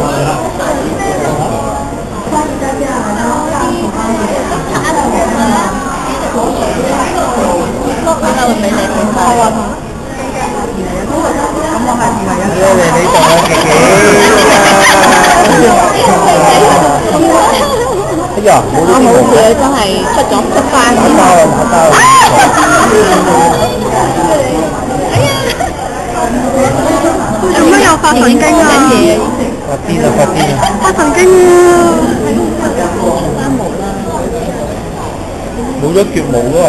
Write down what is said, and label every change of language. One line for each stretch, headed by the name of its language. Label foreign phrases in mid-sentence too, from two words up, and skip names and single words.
Vietnamese: Đây này đi chồng ơi kìa kìa. Cái giò
Cantonese: 冇嘢真係出咗出翻。做乜又發神經啊？發癲啊發癲啊！發神經啊！冇咗腳毛咯。